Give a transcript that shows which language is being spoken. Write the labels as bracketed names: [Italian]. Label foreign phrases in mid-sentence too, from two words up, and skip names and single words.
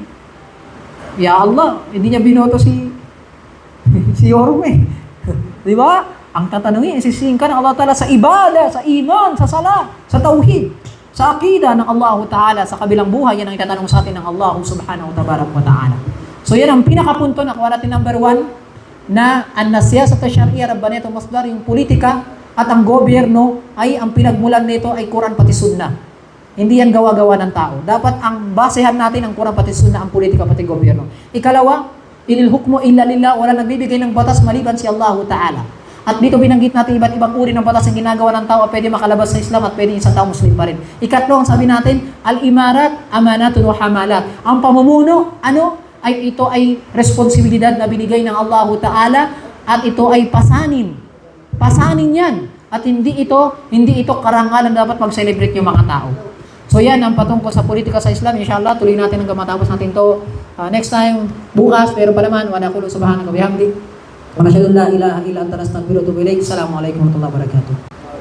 [Arabic] يا الله, [Filipino] hindi niya binoto si Yorme. Di ba? Ang tatanungin, isisihin ka ng Allah Ta'ala sa ibada, sa iman, sa sala, sa tauhid, sa akida ng Allah Ta'ala, sa kabilang buhay. Yan ang itatanong sa atin ng Allah [Arabic] سبحانه وتعالى. [Filipino] So yan ang pinakapunto na kuha natin number 1 na [Arabic] السياسة الشرعية ربانية المصدر, [Filipino] yung politika at ang gobyerno ay ang pinagmulan nito ay Quran pati Sunnah. Hindi yan gawa-gawa ng tao. Dapat ang basehan natin ang Quran pati Sunnah, ang politika pati gobyerno. Ikalawa, [Arabic] إن الحكم إلا لله, [Filipino] wala nagbibigay ng batas maliban si Allah Ta'ala. At dito binanggit natin iba't ibang uri ng batas ang ginagawa ng tao at pwede makalabas sa Islam at pwede isang tao Muslim pa rin. Ikatlo, ang sabi natin, [Arabic] الإمارة أمانة وحمالة. [Filipino] Ang pamumuno, ay ito ay responsibilidad na binigay ng Allah Ta'ala at ito ay pasanin. Pasanin yan. At hindi ito karangalan dapat mag-celebrate yung mga tao. So yan ang patungkol sa politika sa Islam. Inshallah, tuloy natin hanggang matapos natin to. [English] Next time, [Filipino] bukas, pero pa naman, [Arabic] ونقول سبحانك وبحمدك. ونشهد أن لا إله إلا أنت نستغفرك وأتوب إليك. السلام عليكم ورحمة الله وبركاته.